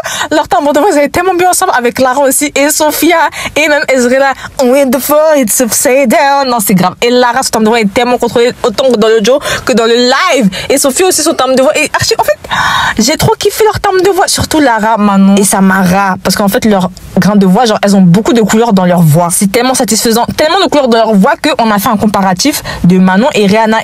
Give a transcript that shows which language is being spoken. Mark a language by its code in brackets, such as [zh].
[fr] Leur timbre de voix, ils étaient tellement bien ensemble avec Lara aussi et Sophia et même Ezrela. [en] With the floor, it's upside down. [fr] Non, c'est grave. Et Lara, son timbre de voix est tellement contrôlé autant dans l'audio que dans le live. Et Sophia aussi, son timbre de voix est archi... En fait, j'ai trop kiffé leur timbre de voix. Surtout Lara, Manon et Samara. Parce qu'en fait, leur grain de voix, genre, elles ont beaucoup de couleurs dans leur voix. C'est tellement satisfaisant. Tellement de couleurs dans leur voix qu'on a fait un comparatif de Manon et Rihanna.